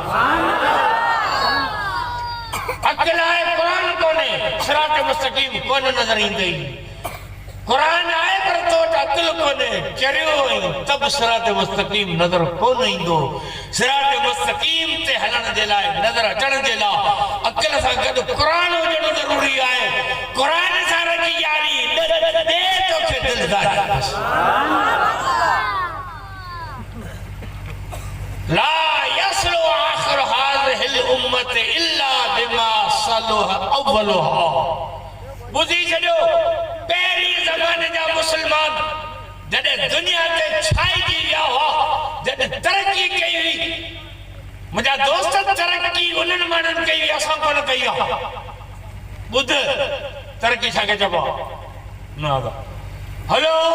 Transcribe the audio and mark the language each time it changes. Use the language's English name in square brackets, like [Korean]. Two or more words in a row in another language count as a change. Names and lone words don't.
[Sindhi] अक़ल आहे क़ुरान कोन्हे सिरात मुस्तक़ीम कोन नज़र ईंदई क़ुरान आहे पर तो वटि अक़ल कोन्हे चरियो तब सिरात मुस्तक़ीम नज़र कोन ईंदो सिरात मुस्तक़ीम ते हलण जे लाइ नज़र अचण जे लाइ अक़ल सां गॾु क़ुरान हुजणु ज़रूरी आहे क़ुरान सां रखी यारी ॾे तोखे दिलदारी [Arabic] لا يصلح آخر هذه الأمة إلا بما صلح أولها [Sindhi] ॿुधी छॾियो पहिरीं ज़माने जा मुस्लमान जॾहिं दुनिया ते छाइजी विया हुआ जॾहिं तरक़ी कई हुई मुंहिंजा दोस्त तरक़ी उन्हनि माण्हुनि कई हुई असां कोन कई आहे ॿुध तरक़ी छाखे चइबो आहे न हलो